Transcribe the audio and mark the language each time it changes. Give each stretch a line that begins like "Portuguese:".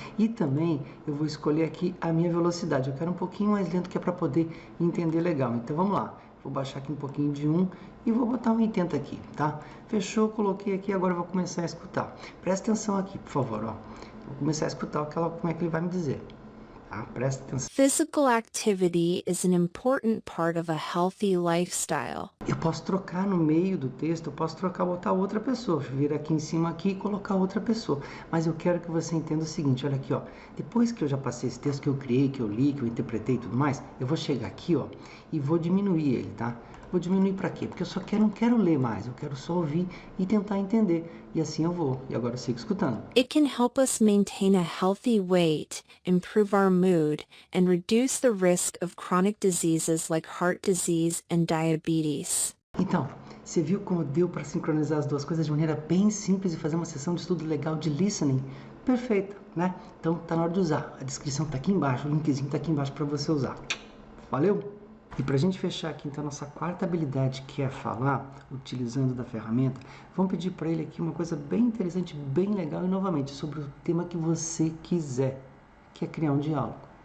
Portuguese: E também eu vou escolher aqui a minha velocidade, eu quero um pouquinho mais lento, que é para poder entender legal. Então vamos lá. Vou baixar aqui um pouquinho de 1 e vou botar um 80 aqui, tá? Fechou, coloquei aqui, agora eu vou começar a escutar. Presta atenção aqui, por favor, ó. Vou começar a escutar como é que ele vai me dizer. Tá? Presta atenção.
English: Physical activity is an important part of a healthy lifestyle.
Portuguese: Eu posso trocar no meio do texto, eu posso botar outra pessoa, vir aqui em cima aqui e colocar outra pessoa. Mas eu quero que você entenda o seguinte, olha aqui, ó. Depois que eu já passei esse texto que eu criei, que eu li, que eu interpretei e tudo mais, eu vou chegar aqui, ó, e vou diminuir ele, tá? Vou diminuir para quê? Porque eu só não quero ler mais, eu quero só ouvir e tentar entender. E assim eu vou. E agora eu sigo escutando.
English: It can help us maintain a healthy weight, improve our mood, and reduce the risk of chronic diseases like heart disease and diabetes.
Portuguese: Então, você viu como deu para sincronizar as duas coisas de maneira bem simples e fazer uma sessão de estudo legal de listening? Perfeito, né? Então tá na hora de usar. A descrição tá aqui embaixo, o linkzinho tá aqui embaixo para você usar. Valeu? E para a gente fechar aqui, então, nossa quarta habilidade, que é falar, utilizando da ferramenta, vamos pedir para ele aqui uma coisa bem interessante, bem legal e, novamente, sobre o tema que você quiser, que é criar um diálogo.